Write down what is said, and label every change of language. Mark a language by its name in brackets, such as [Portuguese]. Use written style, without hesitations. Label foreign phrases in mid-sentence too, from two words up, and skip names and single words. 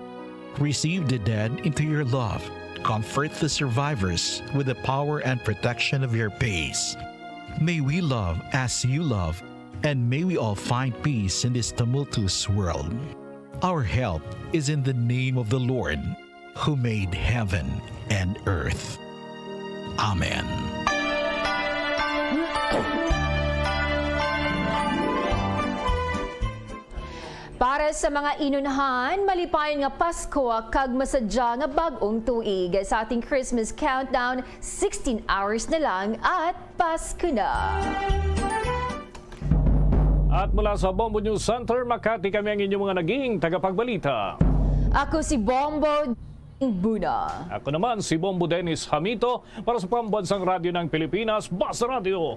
[English] Receive the dead into your love. Comfort the survivors with the power and protection of your peace. May we love as you love, and may we all find peace in this tumultuous world. Our help is in the name of the Lord, who made heaven and earth. Amen. [Hiligaynon] Para sa mga inunahan, malipayon nga Pasko kag masadya nga bag-ong tuig. [Filipino] Sa ating [English] Christmas countdown, [Filipino] 16 hours na lang at Pasko na. At mula sa Bombo News Center, Makati, kami ang inyong mga naging tagapagbalita. Ako si Bombo Buna. Ako naman si Bombo Dennis Hamito para sa Pambansang Radyo ng Pilipinas, Basta Radio